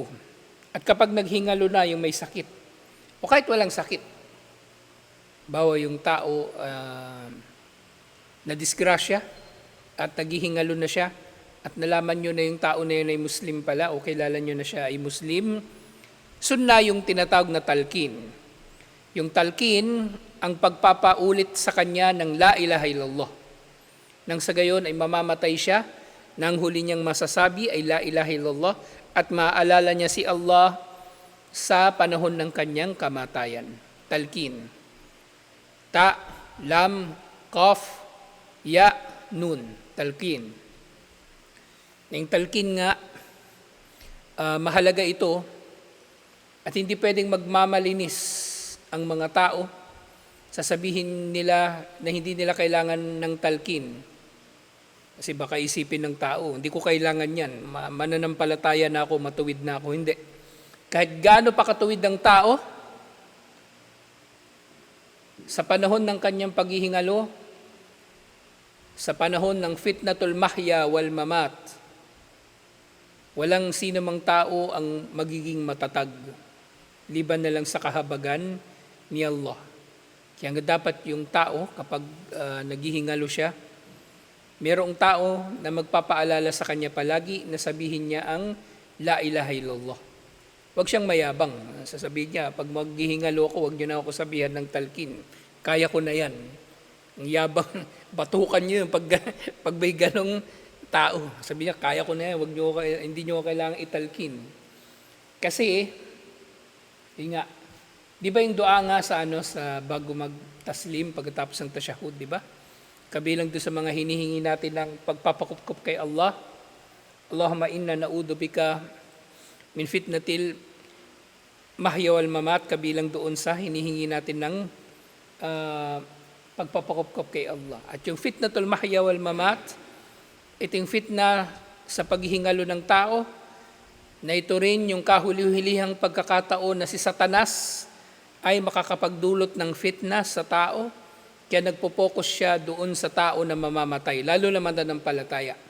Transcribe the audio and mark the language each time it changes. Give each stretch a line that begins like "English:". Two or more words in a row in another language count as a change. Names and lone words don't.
Filipino: At kapag naghingalo na yung may sakit, o kahit walang sakit, bawa yung tao na disgrasya at naghihingalo na siya at nalaman nyo na yung tao na yun ay Muslim pala o kilala nyo na siya ay Muslim, sunna yung tinatawag na talqin. Yung talqin, ang pagpapaulit sa kanya ng
Arabic: لا إله إلا الله.
Filipino: Nang sa gayon ay mamamatay siya, nang huli niyang masasabi ay
Arabic: لا إله إلا الله
Filipino: at maaalala niya si Allah sa panahon ng kanyang kamatayan.
Arabic: تلقين. تاء، لام، قاف، ياء, نون. تلقين.
Filipino: Yung talqin nga, mahalaga ito at hindi pwedeng magmamalinis ang mga tao. Sasabihin nila na hindi nila kailangan ng talqin. Kasi baka isipin ng tao, hindi ko kailangan yan. Mananampalataya na ako, matuwid na ako. Hindi. Kahit gaano pa katuwid ng tao, Sa panahon ng kanyang paghihingalo, sa panahon ng
Arabic: فتنة المحيا والممات,
Filipino: walang sino mang tao ang magiging matatag, liban na lang sa kahabagan ni Allah. Kaya nga dapat yung tao, kapag naghihingalo siya, merong tao na magpapaalala sa kanya palagi na sabihin niya ang
Arabic: لا إله إلا الله.
Filipino: Huwag siyang mayabang. Sasabihin niya, pag maghihingalo ako, huwag niyo na ako sabihan ng talkin. Kaya ko na yan. Ang yabang, batukan niyo yung pag may ganong tao. Sabi niya, kaya ko na yan, hindi niyo kailangang italkin. Kasi, yun nga, di ba yung dua nga sa bago magtaslim, pagkatapos ng tasyahud, di ba? Kabilang doon sa mga hinihingi natin ng pagpapakupkup kay Allah,
Arabic: اللهم إنا نعوذ بك من فتنة المحيا والممات,
Filipino: kabilang doon sa hinihingi natin ng pagpapakupkup kay Allah. At yung
Arabic: فتنة المحيا والممات,
Filipino: ito yung fitna sa paghihingalo ng tao, na ito rin yung kahuli-hulihang pagkakataon na si Satanas ay makakapagdulot ng fitna sa tao, kaya nagpo-focus siya doon sa tao na mamamatay, lalo na mananampalataya.